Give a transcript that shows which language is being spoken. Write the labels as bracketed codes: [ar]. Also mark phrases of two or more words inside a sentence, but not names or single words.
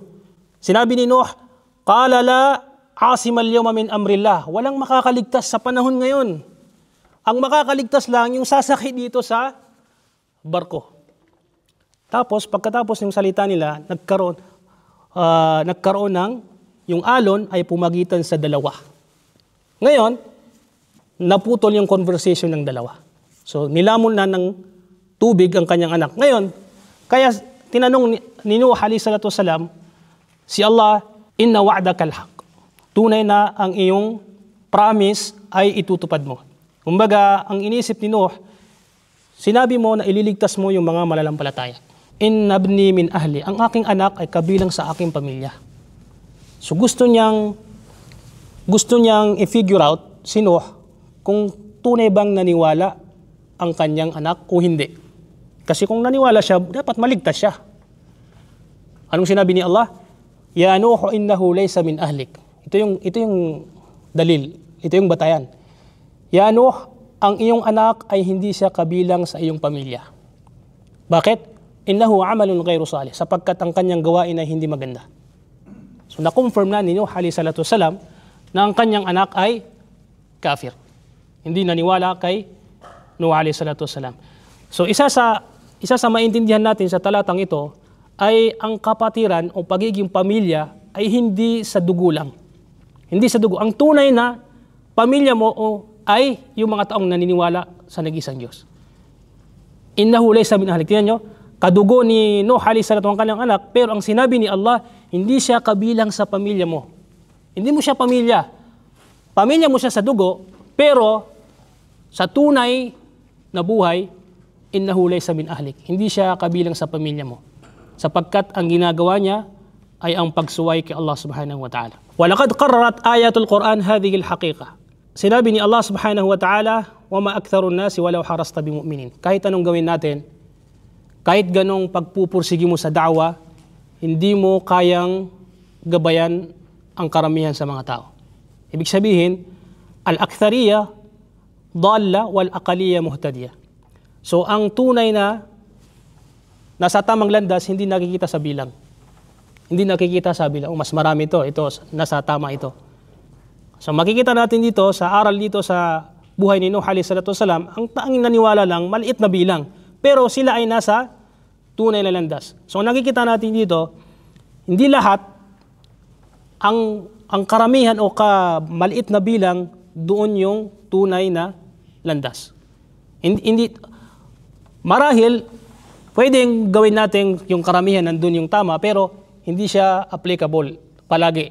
[tl] Sinabi ni [ar] Nuh, قال لا عاصم اليوم من أمر الله. [tl] Walang makakaligtas sa panahon ngayon. Ang makakaligtas lang yung sasakay dito sa barko. Tapos, pagkatapos ng salita nila, nagkaroon ng, yung alon ay pumagitan sa dalawa. Ngayon, naputol yung conversation ng dalawa. So, nilamon na ng tubig ang kanyang anak. Ngayon, kaya tinanong ni Nuh [ar] عليه الصلاة والسلام, [tl] si Allah, [ar] إن وعدك الحق. [tl] Tunay na ang iyong promise ay itutupad mo. Kumbaga, ang inisip ni Nuh, sinabi mo na ililigtas mo yung mga malalampalataya. [ar] إن ابني من أهلي. [tl] Ang aking anak ay kabilang sa aking pamilya. So gusto niyang i- [en] figure out [tl] si Nuh kung tunay bang naniwala ang kanyang anak o hindi. Kasi kung naniwala siya, dapat maligtas siya. Anong sinabi ni Allah? [ar] يا نوح، إنه ليس من أهلك. [tl] Ito yung dalil. Ito yung batayan. Ya Nuh, ang iyong anak ay hindi siya kabilang sa iyong pamilya. Bakit? [ar] إنه عمل غير صالح, [tl] sapagkat ang kanyang gawain ay hindi maganda. So na-confirm na ni Nuh [ar] عليه الصلاة والسلام [tl] na ang kanyang anak ay kafir. Hindi naniwala kay Nuh [ar] عليه الصلاة والسلام. [tl] So isa sa maintindihan natin sa talatang ito ay ang kapatiran o pagiging pamilya ay hindi sa dugo lang. Hindi sa dugo. Ang tunay na pamilya mo ay yung mga taong naniniwala sa nag-isang Diyos. [ar] إنه ليس من أهلك. [tl] Tingnan nyo, kadugo ni Nuh [ar] عليه الصلاة [tl] ang kanyang anak, pero ang sinabi ni Allah, hindi siya kabilang sa pamilya mo. Hindi mo siya pamilya. Pamilya mo siya sa dugo, pero sa tunay na buhay, [ar] إنه ليس من أهلك. [tl] Hindi siya kabilang sa pamilya mo. Sapagkat ang ginagawa niya ay ang pagsuway kay Allah [ar] سبحانه وتعالى. ولقد قررت آيات القرآن هذه الحقيقة. [tl] Sinabi ni [ar] Allah سبحانه وتعالى، وما أكثر الناس ولو حرصت بمؤمنين. [tl] Kahit anong gawin natin, kahit ganong pagpupursigi mo sa da'wa, hindi mo kayang gabayan ang karamihan sa mga tao. Ibig sabihin, [ar] الأكثرية ضالة والأقلية مهتدية. [tl] So ang tunay na nasa tamang landas, hindi nakikita sa bilang. Hindi nakikita sa bilang, mas marami ito, nasa tama ito. So makikita natin dito, sa aral dito sa buhay ni Nuh [ar] عليه الصلاة والسلام, [tl] ang tanging naniwala lang, maliit na bilang. Pero sila ay nasa tunay na landas. So nakikita natin dito, hindi lahat, ang karamihan o maliit na bilang, doon yung tunay na landas. Hindi marahil, pwedeng gawin natin yung karamihan nandun yung tama, pero hindi siya applicable palagi.